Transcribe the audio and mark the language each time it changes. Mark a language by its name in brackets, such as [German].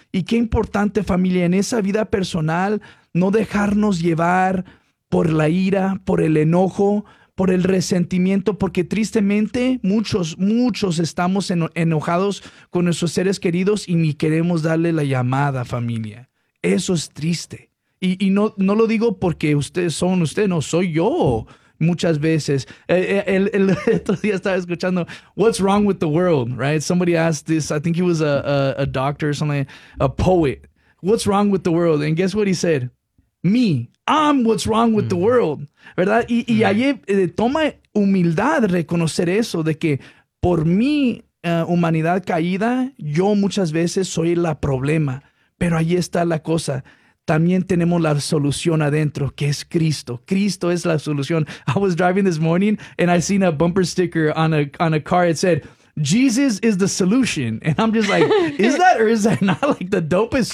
[Spanish] Y qué importante, familia, en esa vida personal, no dejarnos llevar por la ira, por el enojo, por el resentimiento, porque tristemente muchos, muchos estamos enojados con nuestros seres queridos y ni queremos darle la llamada, familia. Eso es triste. Y no lo digo porque ustedes son ustedes, no, soy yo. Muchas veces, el otro día estaba escuchando, [English] What's wrong with the world, right? Somebody asked this, I think he was a doctor or something, a poet. What's wrong with the world? And guess what he said? Me, I'm what's wrong with the world, ¿verdad? [Spanish] Y allí toma humildad reconocer eso, de que por mi humanidad caída, yo muchas veces soy la problema, pero allí está la cosa. También tenemos la solución adentro, que es Cristo. Cristo es la solución. [English] I was driving this morning and I seen a bumper sticker on a car. It said, Jesus is the solution. And I'm just like, is that or is that not like the dopest